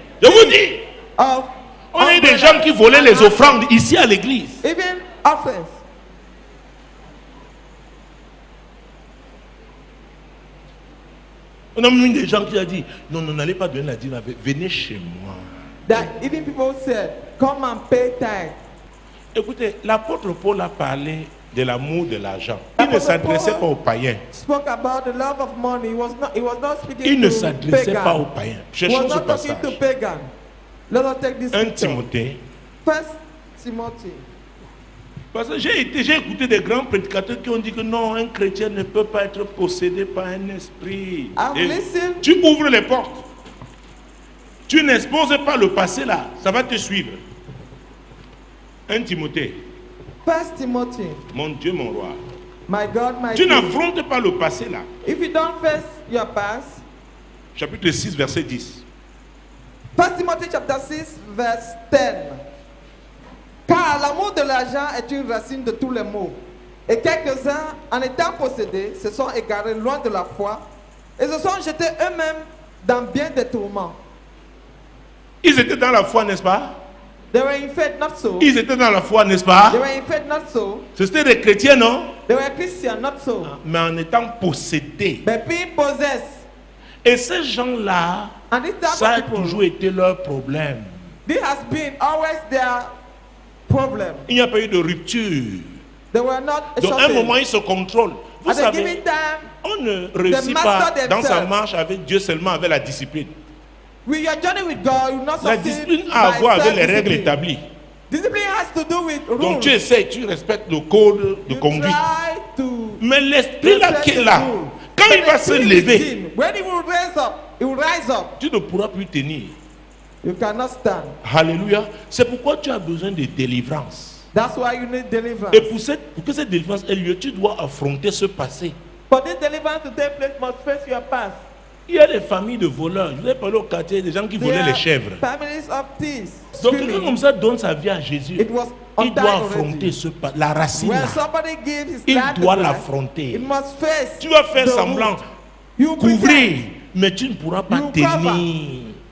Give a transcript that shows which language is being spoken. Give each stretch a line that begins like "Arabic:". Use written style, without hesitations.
French: Je vous dis. On a eu des gens qui volaient les offrandes ici à l'église.
English: Even offerings.
French: On a même des gens qui ont dit, non, n'allez pas donner la dîme, venez chez moi.
English: That even people said, come and pay tithe.
French: Écoutez, l'apôtre Paul a parlé de l'amour de l'argent. Il ne s'adressait pas aux païens.
English: Spoke about the love of money. He was not speaking
French: Il ne
English: to
French: s'adressait
English: pagan.
French: pas aux païens. Cherchons ce passage.
English: To pagan. Let us take this
French: 1 Timothée.
English: 1 Timothy.
French: Parce que j'ai écouté des grands prédicateurs qui ont dit que non, un chrétien ne peut pas être possédé par un esprit. Tu ouvres les portes. Tu n'exposes pas le passé là. Ça va te suivre. 1 Timothée.
English: 1 Timothy.
French: Mon Dieu, mon roi.
English: My God, my
French: tu n'affrontes pas le passé là.
English: If you don't face your past.
French: Chapitre 6, verset 10.
English: 1 Timothy chapter 6, verse 10.
French: Car l'amour de l'argent est une racine de tous les maux. Et quelques-uns, en étant possédés, se sont égarés loin de la foi et se sont jetés eux-mêmes dans bien des tourments. Ils étaient dans la foi, n'est-ce pas?
English: They were in faith, not so.
French: Ils étaient dans la foi, n'est-ce pas?
English: They were in faith, not so.
French: C'était des chrétiens, non?
English: They were Christians, not so.
French: Mais en étant possédés.
English: But being possessed.
French: Et ces gens-là, ça a toujours été leur problème.
English: This has been always their problem.
French: Il n'y a pas eu de rupture.
English: They were not.
French: Donc à un moment, ils se contrôlent. Vous
English: At
French: savez, on ne réussit pas dans sa marche avec Dieu seulement avec la discipline. La discipline a à voir avec les règles établies.
English: Discipline has to do with rules.
French: Donc tu essaies, tu respectes le code de conduite. Mais l'esprit là qui est là, quand il va se lever, tu ne pourras plus tenir.
English: You cannot stand.
French: Alléluia. C'est pourquoi tu as besoin de délivrance.
English: That's why you need deliverance.
French: Et pour que cette délivrance ait lieu, tu dois affronter ce passé.
English: For this deliverance to take place, must face your past.
French: Il y a des familles de voleurs. Je vais parler au quartier des gens qui volaient les chèvres.
English: Families of thieves.
French: Donc quelqu'un comme ça donne sa vie à Jésus. Il doit affronter la racine là. Il doit l'affronter. Tu vas faire semblant, couvrir, mais tu ne pourras pas tenir.